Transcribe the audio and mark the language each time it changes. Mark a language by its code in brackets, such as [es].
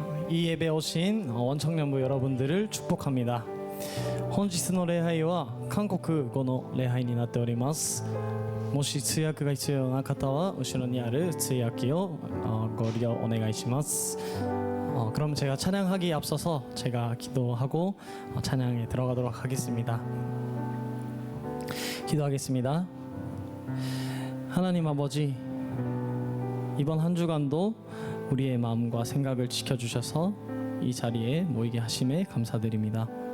[ko] 이 예배에 오신 원청년부 여러분들을 축복합니다. [ja] 本日の礼拝は韓国語の礼拝になっております。もし通訳が必要な方は後ろにある通訳をご利用お願いします。 [ko] 그럼 제가 찬양하기에 앞서서 제가 기도하고 찬양에 들어가도록 하겠습니다. 기도하겠습니다. 하나님 아버지, 이번 한 주간도 우리의 마음과 생각을 지켜주셔서 이 자리에 모이게 하심에 감사드립니다.